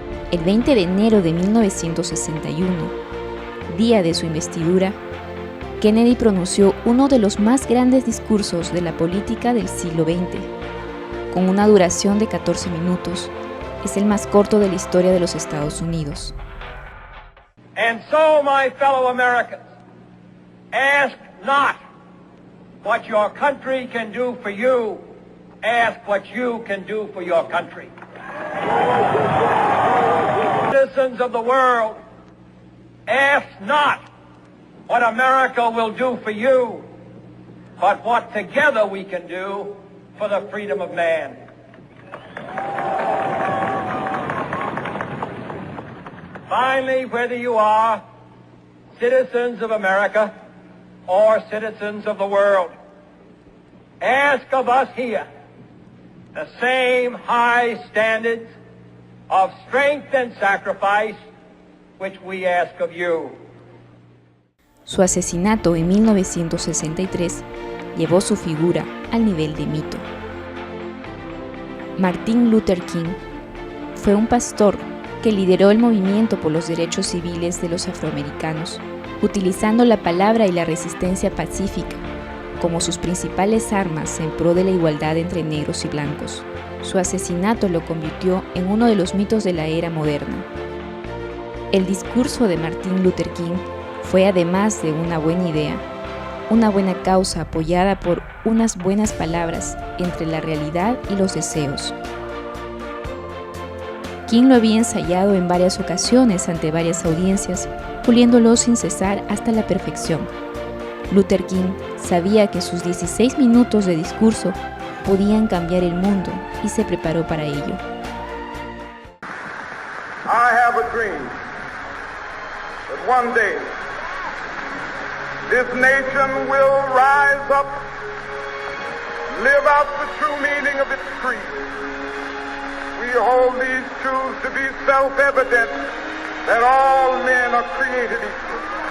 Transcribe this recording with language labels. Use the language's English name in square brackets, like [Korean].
[Spanish] El 20 de enero de 1961, día de su investidura, Kennedy pronunció uno de los más grandes discursos de la política del siglo XX. Con una duración de 14 minutos, es el más corto de la historia de los Estados Unidos. [English] And so, my fellow Americans, ask not what your country can do for you, ask what you can do for your country. Citizens of the world, ask not what America will do for you, but what together we can do for the freedom of man. Finally, whether you are citizens of America or citizens of the world, ask of us here the same high standards of strength and sacrifice which we ask of you. [Spanish] Su asesinato en 1963 llevó su figura al nivel de mito. Martin Luther King fue un pastor que lideró el movimiento por los derechos civiles de los afroamericanos, utilizando la palabra y la resistencia pacífica como sus principales armas en pro de la igualdad entre negros y blancos. Su asesinato lo convirtió en uno de los mitos de la era moderna. El discurso de Martin Luther King fue, además de una buena idea, una buena causa apoyada por unas buenas palabras entre la realidad y los deseos. King lo había ensayado en varias ocasiones ante varias audiencias, puliéndolo sin cesar hasta la perfección. Luther King sabía que sus 16 minutos de discurso podían cambiar el mundo y se preparó para ello. [English] I have a dream that one day this nation will rise up, live out the true meaning of its creed. We hold these truths to be self-evident, that all men are created equal.